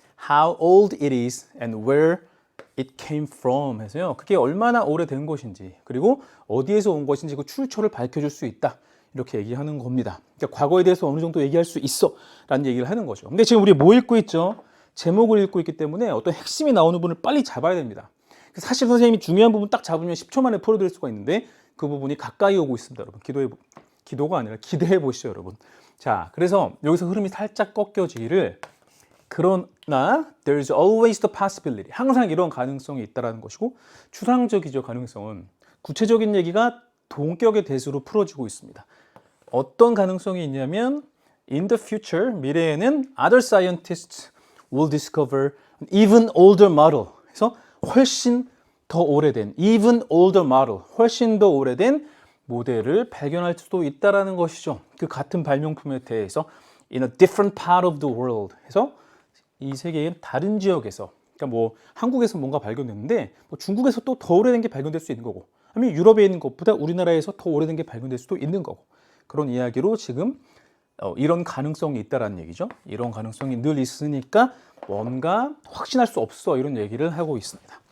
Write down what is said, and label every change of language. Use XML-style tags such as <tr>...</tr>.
<en>How old it is and where it came from</en> <ko>해서요. 그게 얼마나 오래된 것인지 그리고 어디에서 온 것인지 그 출처를 밝혀줄 수 있다. 이렇게 얘기하는 겁니다. 그러니까 과거에 대해서 어느 정도 얘기할 수 있어 라는 얘기를 하는 거죠. 근데 지금 우리 뭐 읽고 있죠? 제목을 읽고 있기 때문에 어떤 핵심이 나오는 부분을 빨리 잡아야 됩니다. 사실 선생님이 중요한 부분 딱 잡으면 10초 만에 풀어드릴 수가 있는데 그 부분이 가까이 오고 있습니다. 여러분 기도가 아니라 기대해 보시죠. 여러분. 자, 그래서 여기서 흐름이 살짝 꺾여지기를 그러나</ko> <en>there's always the possibility.</en> <ko>항상 이런 가능성이 있다는 것이고 추상적이죠. 가능성은. 구체적인 얘기가 동격의 대수로 풀어지고 있습니다. 어떤 가능성이 있냐면</ko> <en>in the future,</en> <ko>미래에는</ko> <en>other scientists will discover an even older model.</en> <ko>그래서 훨씬 더 오래된</ko> <en>even older model,</en> <ko>훨씬 더 오래된 모델을 발견할 수도 있다는 것이죠. 그 같은 발명품에 대해서</ko> <en>in a different part of the world.</en> <ko>해서 이 세계의 다른 지역에서 그러니까 뭐 한국에서 뭔가 발견됐는데 뭐 중국에서 또 더 오래된 게 발견될 수 있는 거고 아니면 유럽에 있는 것보다 우리나라에서 더 오래된 게 발견될 수도 있는 거고 그런 이야기로 지금 이런 가능성이 있다라는 얘기죠. 이런 가능성이 늘 있으니까 뭔가 확신할 수 없어 이런 얘기를 하고 있습니다.</ko>